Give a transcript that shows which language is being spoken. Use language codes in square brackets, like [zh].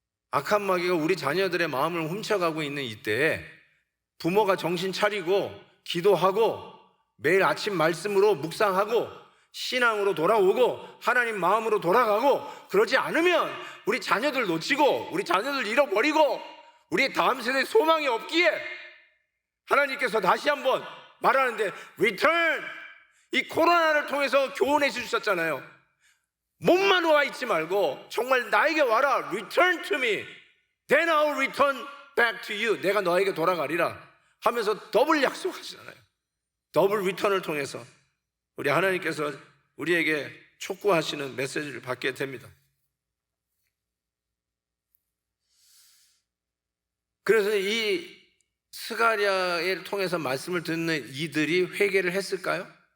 [ko] 악한 마귀가 우리 자녀들의 마음을 훔쳐가고 있는 이때에 부모가 정신 차리고 기도하고 매일 아침 말씀으로 묵상하고 신앙으로 돌아오고 하나님 마음으로 돌아가고 그러지 않으면 우리 자녀들 놓치고 우리 자녀들 잃어버리고 우리 다음 세대 소망이 없기에 하나님께서 다시 한번 말하는데 return, 이 코로나를 통해서 교훈해 주셨잖아요. 몸만 와 있지 말고 정말 나에게 와라. [en] Return to me, then I'll return back to you. [ko] 내가 너에게 돌아가리라 하면서 더블 약속하시잖아요. 더블 리턴을 통해서 우리 하나님께서 우리에게 촉구하시는 메시지를 받게 됩니다. 그래서 이 스가랴를 통해서 말씀을 듣는 이들이 회개를 했을까요?